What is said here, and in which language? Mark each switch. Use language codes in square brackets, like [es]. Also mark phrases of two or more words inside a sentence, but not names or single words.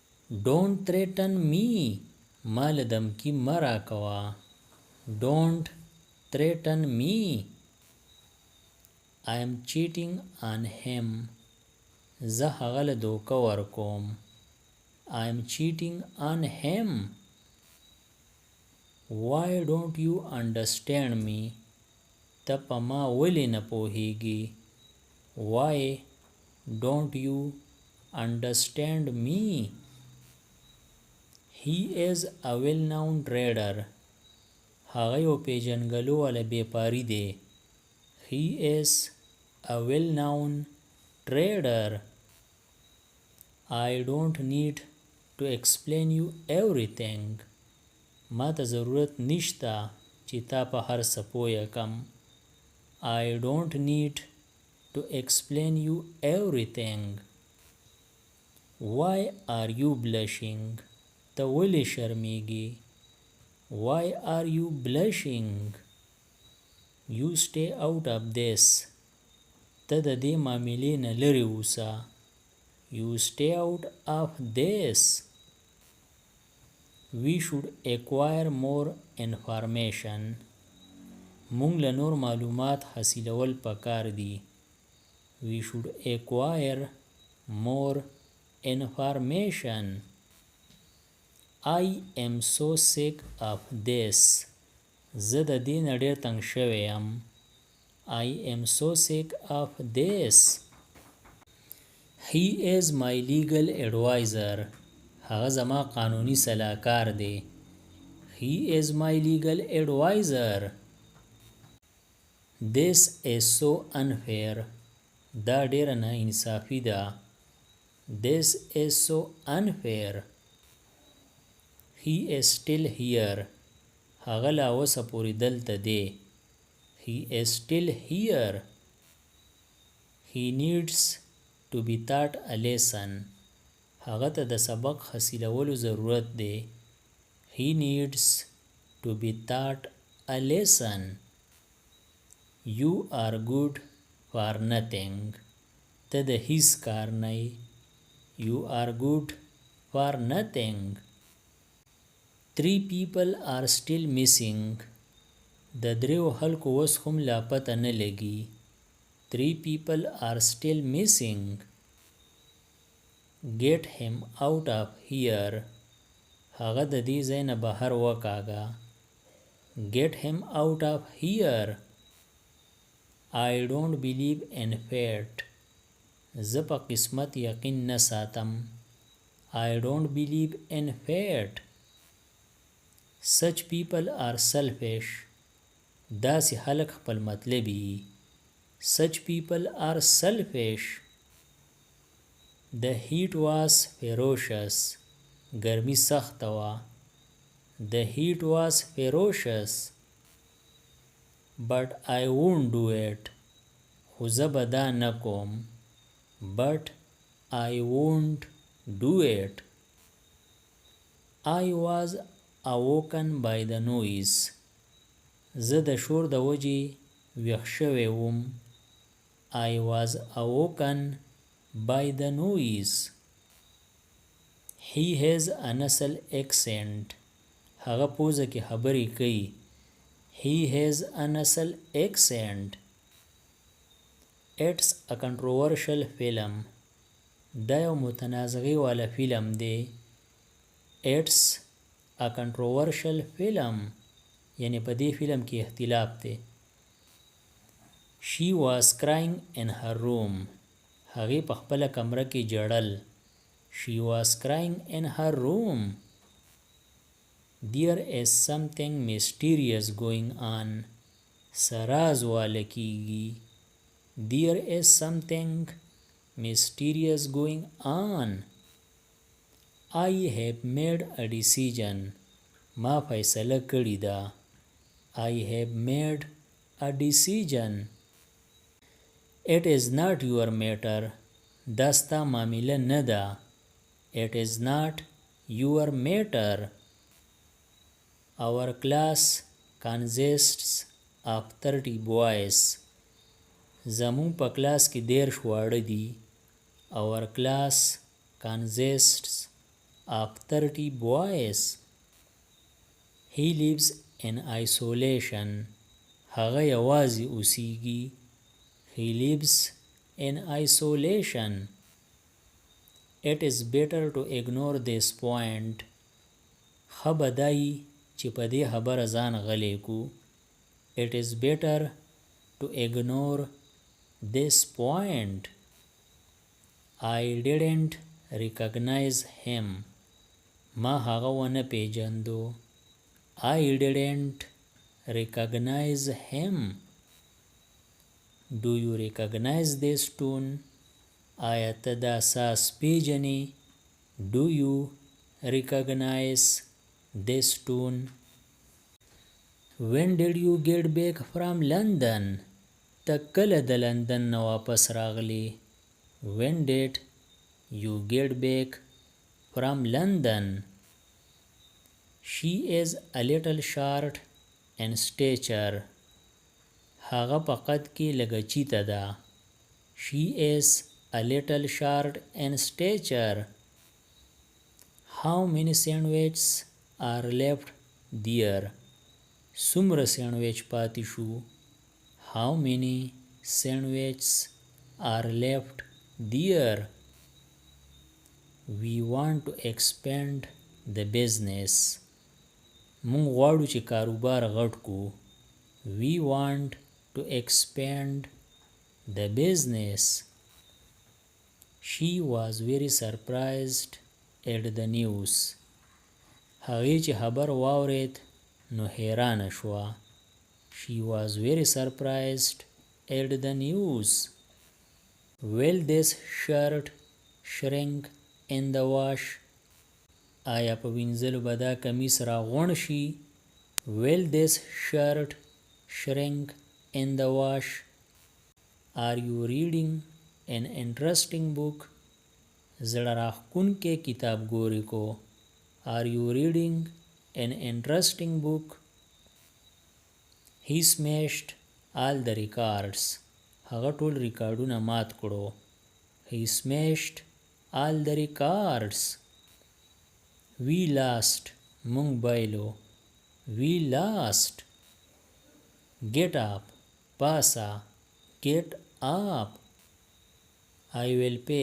[en] Don't threaten me. [ps] مال دمکی مرا کوا. [en] Don't threaten me. I am cheating on him. [ps] زه هغه له دوکه ورکوم. [en] I am cheating on him. Why don't you understand me? [ps] ته په ما ولې نه پوهیږي. [en] Why don't you understand me? He is a well-known trader. [ps] هغه یو پیژنګلو والا بیپاری دی. [en] He is a well-known trader. I don't need to explain you everything. [ps] ما ته ضرورت نشته چې تا په هر څه پوه کم. [en] I don't need to explain you everything. Why are you blushing? [ps] ته ولې شرمیږي. [en] Why are you blushing? You stay out of this. [ps] ته د دې معاملې نه لرې اوسه. [en] You stay out of this. We should acquire more information. [ps] مونږ له نور معلومات حاصلول پکار دي. [en] We should acquire more information. I am so sick of this. [ps] زه د دې نه ډېر تنګ شوی یم. [en] I am so sick of this. He is my legal advisor. [ps] هغه زما قانوني صلاحکار دی. [en] He is my legal advisor. This is so unfair. [ps] دا ډېره نه انصافي ده. [en] This is so unfair. He is still here. [ps] هغه لا اوسه پورې دلته دی. [en] He is still here. He needs to be taught a lesson. [ps] هغه ته د سبق حاصلولو ضرورت دی. [en] He needs to be taught a lesson. You are good for nothing. [ps] ته د هیڅ کار نه. [en] You are good for nothing. 3 people are still missing. [ps] د دریو خلکو اوس هم لا پته نه لګي. [en] 3 people are still missing. Get him out of here. [ps] هغه د دې ځای نه بهر وکاږه. [en] Get him out of here. I don't believe in fate. [ps] زه په قسمت یقین نه ساتم. [en] I don't believe in fate. Such people are selfish. [ps] داسې خلک خپل مطلبي. [en] Such people are selfish. The heat was ferocious. [ps] ګرمي سخته وه. [en] The heat was ferocious. But I won't do it. [ps] خو زه به دا نه کوم. [en] But I won't do it. I was awoken by the noise. [ps] زه د شور د وجې ویښ شوی وم. [en] I was awoken by the noise. He has a nasal accent. [ps] هغه پوزه کې خبرې کوي. [en] He has a nasal accent. It's a controversial film. [ps] دا یو متنازعې والا فلم دی. [en] It's a controversial film. [ps] یعنی په دې فلم کې اختلاف دی. [en] She was crying in her room. [ps] هغې په خپله کمره کې ژړل. [en] She was crying in her room. There is something mysterious going on. [ps] سراز واله کیږي. [en] There is something mysterious going on. I have made a decision. [ps] ما فیصله کړې ده. [en] I have made a decision. It is not your matter. [ps] دا ستا معامله نه ده. [en] It is not your matter. Our class consists of 30 boys. [ps] زمون په کلاس کې 13 واړه دي. [en] Our class consists of 30 boys. He lives in isolation. [ps] هغه یوازې اوسیږي. [en] He lives in isolation. It is better to ignore this point. [ps] ښه به دای چې په دې خبره ځان غلی کو. [en] It is better to ignore this point. I didn't recognize him. [ps] ما هغه ونه پیژندو. [en] I didn't recognize him. Do you recognize this tune? [ps] آیا ته دا ساز پیژنې؟ [en] Do you recognize this tune? When did you get back from London? [ps] ته کله د لندن نه واپس راغلی؟ [en] When did you get back from London? She is a little short in stature. [ps] هغه په قد کې لږه چیته ده. [en] She is a little short in stature. How many sandwiches are left there? [ps] څومره سینډویچ پاتې شو؟ [en] How many sandwiches are left there? We want to expand the business. [ps] مونږ غواړو چې کاروبار غټ کو. [en] We want to expand the business. She was very surprised at the news. [ps] هغې چې خبر واورید نو حیرانه شوه. [en] She was very surprised at the news. Will this shirt shrink in the wash? [ps] آیا په وینځلو به دا کمیس راغونډ شي؟ [en] Will this shirt shrink in the wash? Are you reading an interesting book? [ps] زړه راښکونکی کتاب ګورې کو. [en] Are you reading an interesting book? He smashed all the records. [ps] هغه ټول ریکارډونه مات کړو. [en] He smashed all the records. We lost. [ps] مونږ بایلو. [en] We lost. Get up. پاسا. Get up. I will pay.